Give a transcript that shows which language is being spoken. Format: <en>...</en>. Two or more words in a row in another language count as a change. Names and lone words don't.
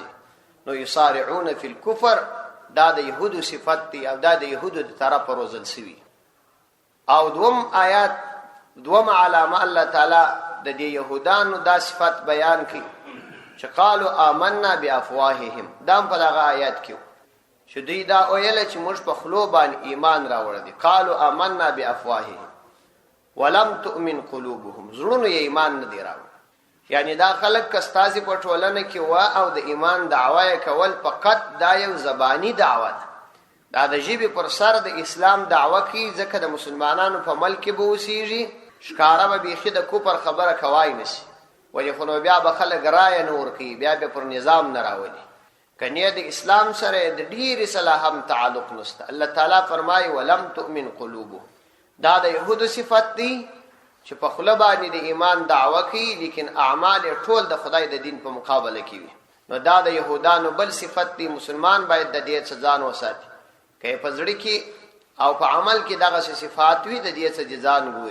<ps>نو</ps> <ar>یسارعون فی الکفر</ar> <ps>دا د یهودو صفت دی او دا د یهودو د طرف روزل سوي. او دوم آیات، دوم علامه الله تعالی د دې يهودانو دا صفت بیان کړي چې</ps> <ar>قالوا آمنا بافواههم.</ar> <ps>دا په دغه آیات کې چې دوی دا ویل چې موږ په خلو باندې ایمان راوړل دي.</ps> <ar>قالوا آمنا بافواههم ولم تؤمن قلوبهم،</ar> <ps>زړونو یې ایمان نه دی راوړل. یعنی دا خلک کستازي په ټولنه کې وا او د ایمان دعوا کول فقط دا یو زبانی دعوت، دا د ژبې پر سر د اسلام دعوه کوي، ځکه د مسلمانانو په ملک کې به اوسېږي، ښکاره به بیخي د کفر خبره کوای نشي، ولې خو نو بیا به خلک رایه نه ورکوي، بیا به پر نظام نه راولي. کنیه د اسلام سره د ډېرې سره هم تعلق نشته. الله تعالی فرمایي</ps> <ar>ولم تؤمن قلوبهم.</ar> <ps>دا د یهودو صفت دی چې په خوله باندې د ایمان دعوه کوي لیکن اعمال ټول د خدای د دین په مقابله کې وي. نو دا د یهودانو بل صفت دی. مسلمان باید د دې څخه ځان وساتي، که په زړه کې او په عمل کې دغه صفات وي د دې څخه ځان ګوري.</ps>